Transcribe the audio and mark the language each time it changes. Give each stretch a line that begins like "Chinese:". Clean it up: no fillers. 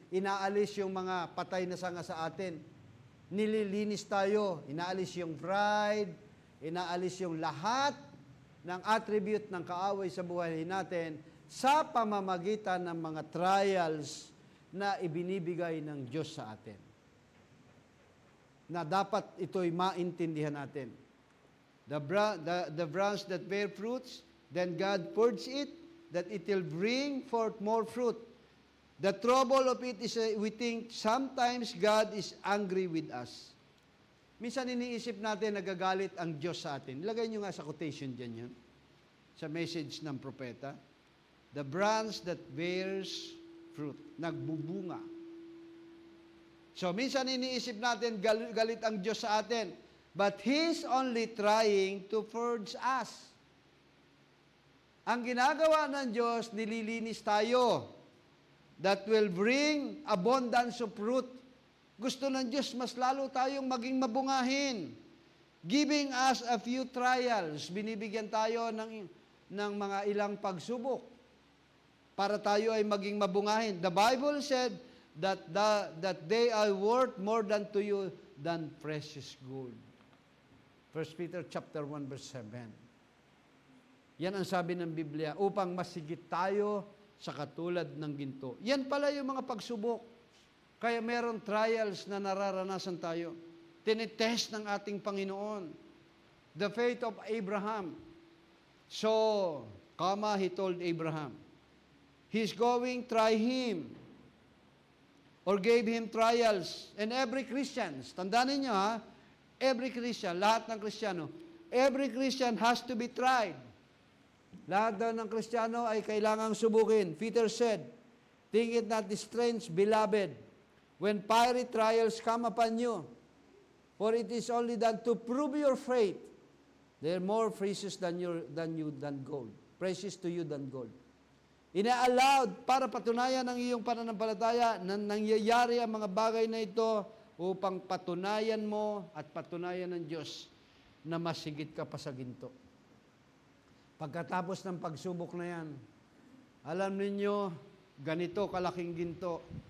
Filipino: Inaalis yung mga patay na sanga sa atin. Nililinis tayo. Inaalis yung pride. Inaalis yung lahat ng attribute ng kaaway sa buhay natin sa pamamagitan ng mga trials na ibinibigay ng Diyos sa atin. Na dapat ito'y maintindihan natin.
English: The branch that bear fruits, then God purges it, that it will bring forth more fruit. The trouble of it is we think sometimes God is angry with us.
Filipino: Minsan iniisip natin nagagalit ang Diyos sa atin. Ilagay nyo nga sa quotation dyan yun. Sa message ng propeta.
English: The branch that bears fruit.
Filipino: Nagbubunga. So, minsan iniisip natin, galit ang Diyos sa atin.
English: But He's only trying to purge us.
Filipino: Ang ginagawa ng Diyos, nililinis tayo.
English: That will bring abundance of fruit.
Filipino: Gusto ng Diyos, mas lalo tayong maging mabungahin.
English: Giving us a few trials.
Filipino: Binibigyan tayo ng mga ilang pagsubok para tayo ay maging mabungahin.
English: The Bible said that they are worth more than to you than precious gold. 1 Peter chapter 1 verse 7.
Filipino: Yan ang sabi ng Biblia, upang masigit tayo sa katulad ng ginto. Yan pala yung mga pagsubok. Kaya meron trials na nararanasan tayo. Tinitest ng ating Panginoon.
English: The faith of Abraham. So, he told Abraham, he's going, try him. Or gave him trials. And every Christian,
Filipino: tandaan ninyo ha,
English: every Christian,
Filipino: lahat ng Kristiyano,
English: every Christian has to be tried.
Filipino: Lahat daw ng Kristiyano ay kailangang subukin.
English: Peter said, think it not strange, beloved, when fiery trials come upon you, for it is only done to prove your faith. They are more precious than gold. Precious to you than gold.
Filipino: Ina-allowed para patunayan ng iyong pananampalataya na nangyayari ang mga bagay na ito upang patunayan mo at patunayan ng Diyos na masigit ka pa sa ginto. Pagkatapos ng pagsubok na yan, alam ninyo, ganito kalaking ginto.